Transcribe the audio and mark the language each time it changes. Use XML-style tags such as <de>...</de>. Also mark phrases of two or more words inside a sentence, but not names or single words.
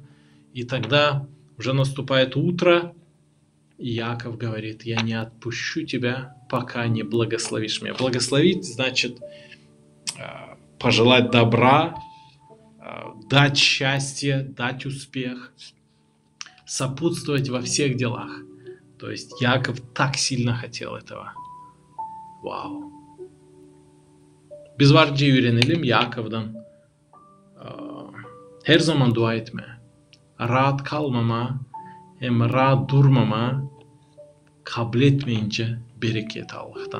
<ru>И тогда уже наступает утро, и Яков говорит: я не отпущу тебя, пока не благословишь меня. Благословить значит пожелать добра, дать счастье, дать успех, сопутствовать во всех делах. То есть Яков так сильно хотел этого. Vau.</ru> <gag>Biz varca öğrenelim Yakov'dan. Her zaman dua etme. Rahat kalmama, hem rahat durmama, kabul etmeyince bereket Allah'tan.</gag>